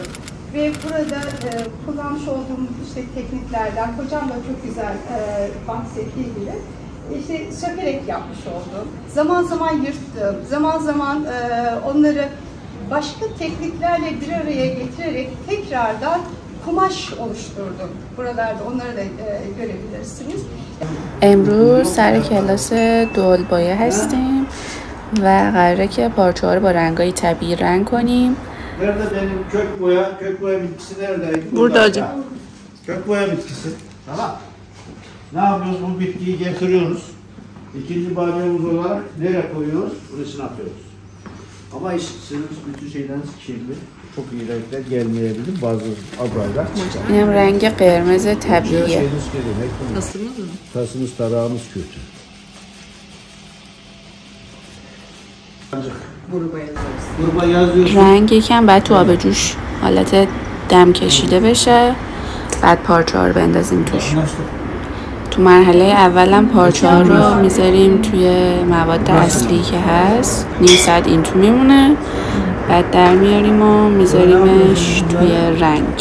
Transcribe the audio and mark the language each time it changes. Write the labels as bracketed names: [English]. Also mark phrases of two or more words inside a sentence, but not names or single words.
[Turkish] Ve burada kullanmış olduğum tekniklerden hocam da çok güzel bahsettiği gibi sökerek yapmış oldum. Zaman zaman yırttım, zaman zaman onları başka tekniklerle bir araya getirerek tekrardan kumaş oluşturdum. Buralarda onları da görebilirsiniz. [Persian] امروز سر کلاس دولبایه هستیم و قراره که پارچه ها رو با رنگای طبیعی رنگ کنیم. [Turkish] Nerede benim kök boya bitkisi neredeydi? Burada hocam. Kök boya bitkisi. Tamam. Ne yapıyoruz? Bu bitkiyi getiriyoruz. İkinci banyomuz olarak nereye koyuyoruz? Burasını atıyoruz. Ama sizin bütün şeyleriniz kirli. Çok iyi renkler gelmeyebilir. Bazı adaylar çıkar. [Persian] اینم رنگ قرمز طبیعیه. [Turkish] Şeyiniz kirli. Tasımız mı? Tasımız tarağımız kötü. Gruba yazıyorsun. [Persian] رنگ یکم بعد تو آب جوش حالت دم کشیده بشه بعد پارچه ها رو بندازیم توش. تو مرحله اولم پارچه ها رو میذاریم توی مواد اصلی که هست. نیم ساعت این تو میمونه بعد در میاریم و میذاریمش توی رنگ.